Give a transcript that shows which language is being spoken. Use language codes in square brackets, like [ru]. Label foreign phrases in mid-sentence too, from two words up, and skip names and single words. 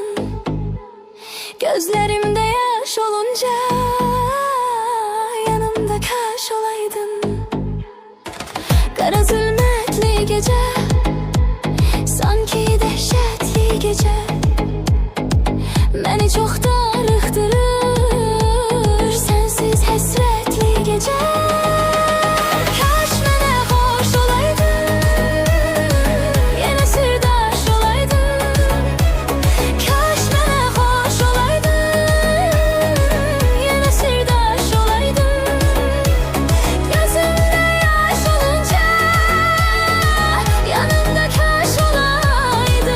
[tr] Gözlerimde yaş olunca yanımda kaş olaydın. Kara zulmetli gece, sanki dehşetli gece, beni çok darıktırır sensiz hasretli gece. [az] Kaş mənə xoş olaydın, yenə sirdaş olaydın. Kaş mənə xoş olaydın, yenə sirdaş olaydın. Gözümdə yaş olunca yanımda kaş olaydın.